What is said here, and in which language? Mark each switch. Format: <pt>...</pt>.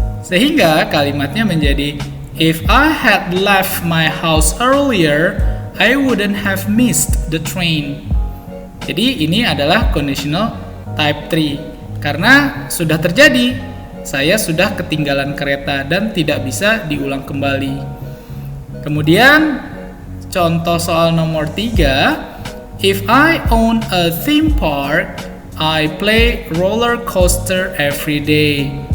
<id>Sehingga kalimatnya menjadi</id> <en>if I had left my house earlier, I wouldn't have missed the train.</en> <id>Jadi ini adalah conditional type 3. Karena sudah terjadi, saya sudah ketinggalan kereta dan tidak bisa diulang kembali. Kemudian contoh soal nomor 3,</id> <en>if I own a theme park, I play roller coaster every day.</en>